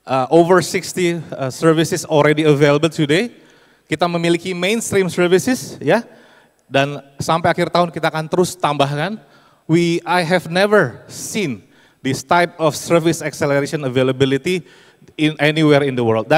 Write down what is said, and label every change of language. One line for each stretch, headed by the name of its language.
English: Over 60 services already available today.
Indonesian: Kita memiliki mainstream services ya. Dan sampai akhir tahun kita akan terus tambahkan.
English: I have never seen this type of service acceleration availability in anywhere in the world.